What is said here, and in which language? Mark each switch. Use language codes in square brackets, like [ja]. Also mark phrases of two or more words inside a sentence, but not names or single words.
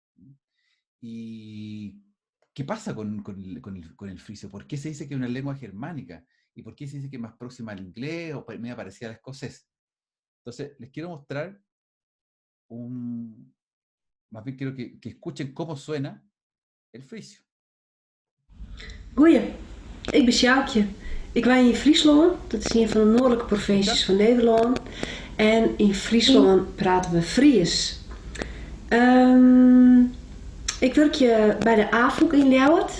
[es] ¿Y qué pasa con el frisio? ¿Por qué se dice que es una lengua germánica? ¿Y por qué se dice que es más próxima al inglés o medio parecida al escocés? Entonces, les quiero mostrar más bien quiero que escuchen cómo suena el frisio. [nl] Goeie, ik ben Sjoukje. Ik woon in Friesland, dat is een van de noordelijke provincies van Nederland. En in Friesland praten we Fries. Ik werk bij de AVOEK in Ljouwert.